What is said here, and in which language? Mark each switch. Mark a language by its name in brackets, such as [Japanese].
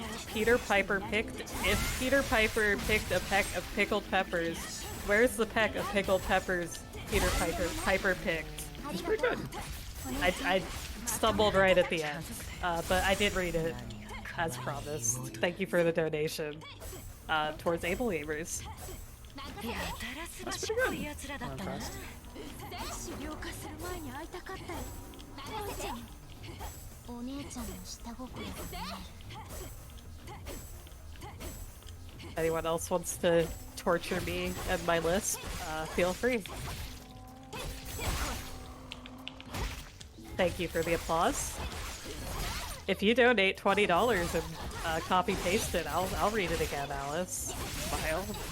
[English] Peter Piper picked, if Peter Piper picked a peck of pickled peppers, where's the peck of pickled peppers Peter Piper picked? It's pretty good. I stumbled right at the end, but I did read it as promised. Thank you for the donation towards Able Gamers. [Japanese] やたらすばしっこいやつらだったな。資料化する前に会いたかったよ。ワンちゃん。お姉ちゃんの下心だね。 [English] Anyone else wants to torture me and my lisp, feel free. Thank you for the applause. If you donate $20 and copy paste it, I'll read it again, Alice. Smile.